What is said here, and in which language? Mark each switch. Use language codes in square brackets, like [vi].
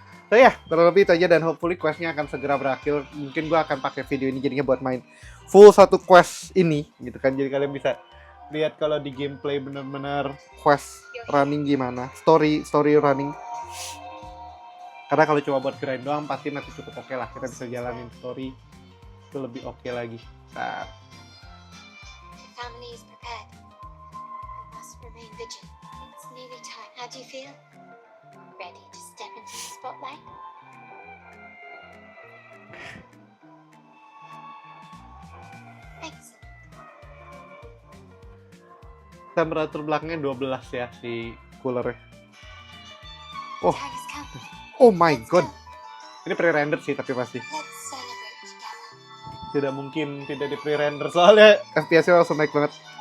[id] So ya, kurang lebih itu aja, dan hopefully quest-nya akan segera berakhir. Mungkin gue akan pakai video ini jadinya buat main full satu quest ini gitu kan. Jadi kalian bisa lihat kalau di gameplay bener-bener quest running gimana, story running. Karena kalau cuma buat grind doang pasti masih cukup oke lah. Kita bisa jalanin story itu lebih oke lagi. Nah, [en] The family is prepared. We must remain vigilant. It's nearly time. How do you feel? Ready to step into the spotlight? Excellent. [id] Temperatur belakangnya 12 ya si coolernya. Oh, [en] Time has come. oh my god. [id] Ini pre-render sih tapi pasti. [en] Let's celebrate together. [id] Tidak mungkin tidak di pre-render soalnya FPS-nya langsung naik banget.